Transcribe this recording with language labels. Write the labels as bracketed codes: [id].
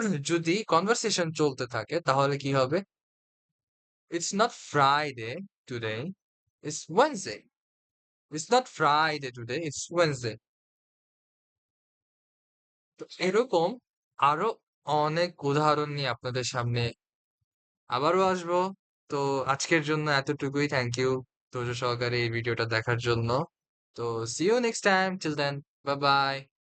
[bn] যদি কনভারসেশন চলতে থাকে তাহলে কি হবে? [en] It's not Friday today. It's Wednesday. It's not Friday today, it's Wednesday. [bn] তো এরকম আরো অনেক উদাহরণ নিয়ে আপনাদের সামনে আবারও আসবো। তো আজকের জন্য এতটুকুই। থ্যাংক ইউ ধৈর্য সহকারে এই ভিডিওটা দেখার জন্য। তো [en] see you next time. Till then, bye bye.